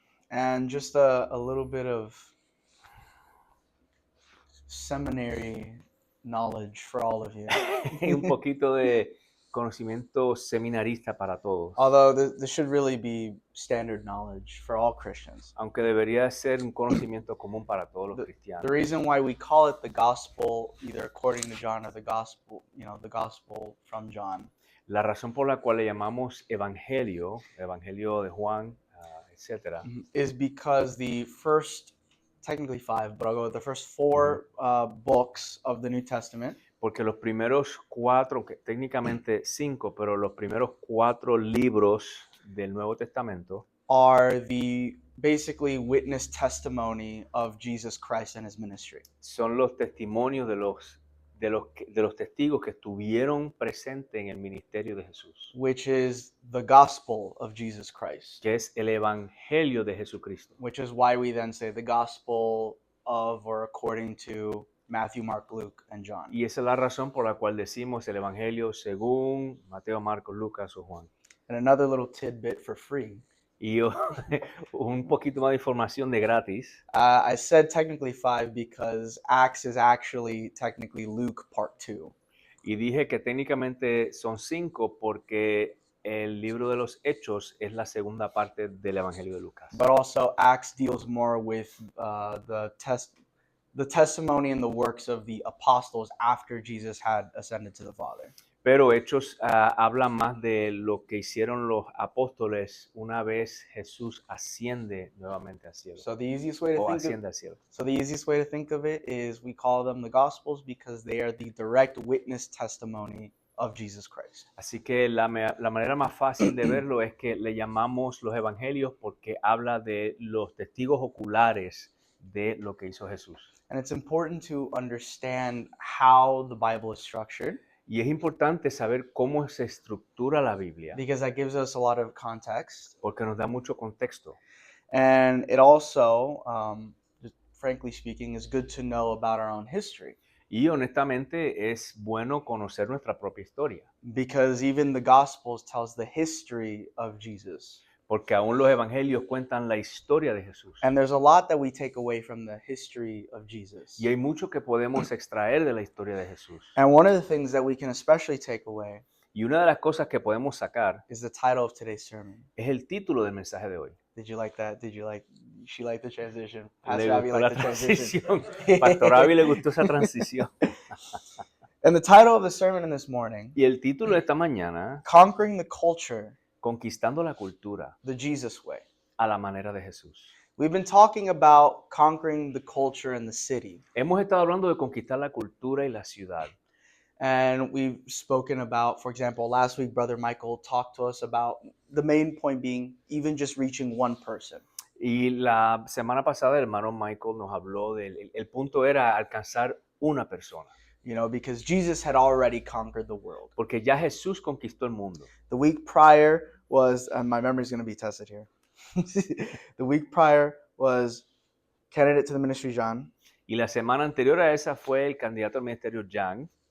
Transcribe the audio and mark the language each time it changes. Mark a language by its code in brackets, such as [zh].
[en] And just a little bit of seminary knowledge for all of you. [es] Un poquito de conocimiento seminarista para todos. [en] Although this should really be standard knowledge for all Christians. [es] Aunque debería ser un conocimiento común para todos los [en] The [es] cristianos. [en] reason why we call it the gospel, either according to John or the gospel from John, [es] La razón por la cual le llamamos evangelio de Juan, etc., [en] is because the first, technically 5, but I'll go with the first 4 books of the New Testament [es] porque los primeros 4, que técnicamente 5, pero los primeros 4 libros del Nuevo Testamento [en] are the basically witness testimony of Jesus Christ and his ministry. [es] son los testimonios de los testigos que estuvieron presentes en el ministerio de Jesús, [en] Which is the gospel of Jesus Christ. [es] que es el evangelio de Jesucristo. [en] Which is why we then say the gospel of or according to Matthew, Mark, Luke, and John. [es] Y esa es la razón por la cual decimos el evangelio según Mateo, Marcos, Lucas o Juan. [en] And another little tidbit for free. [es] Y un poquito más de información de gratis. [en] I said technically 5 because Acts is actually technically Luke part 2. [es] Y dije que técnicamente son 5 porque el libro de los Hechos es la segunda parte del Evangelio de Lucas. [en] But also Acts deals more with the testimony and the works of the apostles after Jesus had ascended to the Father. [es] Pero Hechos habla más de lo que hicieron los apóstoles una vez Jesús asciende nuevamente al cielo. [en] So the easiest way to [es] O [en] think [es] asciende al cielo. [en] So the easiest way to think of it is we call them the Gospels because they are the direct witness testimony of Jesus Christ. [es] Así que la manera más fácil de verlo es que le llamamos los evangelios porque habla de los testigos oculares de lo que hizo Jesús. [en] And it's important to understand how the Bible is structured [es] Y es importante saber cómo se estructura la Biblia [en] because that gives us a lot of context. [es] porque nos da mucho contexto. [en] And it also, just frankly speaking, is good to know about our own history. [es] Y honestamente es bueno conocer nuestra propia historia. [en] Because even the Gospels tells the history of Jesus. [es] Porque aún los evangelios cuentan la historia de Jesús. [en] And there's a lot that we take away from the history of Jesus. [es] Y hay mucho que podemos extraer de la historia de Jesús. [en] And one of the things that we can especially take away [es] Y una de las cosas que podemos sacar [en] is the title of today's sermon. [es] Es el título del mensaje de hoy. [en] Did you like that? She liked the transition? [es] Le [en] Pastor Abby [es] gustó la [en] liked the transition. [es] transición. Pastor Abby le gustó esa transición. [en] And the title of the sermon in this morning, [es] Y el título de esta mañana, [en] Conquering the Culture, [es] Conquistando la cultura [en] the Jesus Way. [es] a la manera de Jesús. [en] We've been talking about conquering the culture in the city. [es] Hemos estado hablando de conquistar la cultura y la ciudad. [en] And we've spoken about, for example, last week, Brother Michael talked to us about the main point being even just reaching one person. [es] Y la semana pasada el hermano Michael nos habló del el punto era alcanzar una persona. [en] You know, because Jesus had already conquered the world. [es] Porque ya Jesús conquistó el mundo. [en] The week prior was, and my memory's going to be tested here. The week prior was candidate to the ministry, John. [es] Y la semana anterior a esa fue el candidato al ministerio Jan.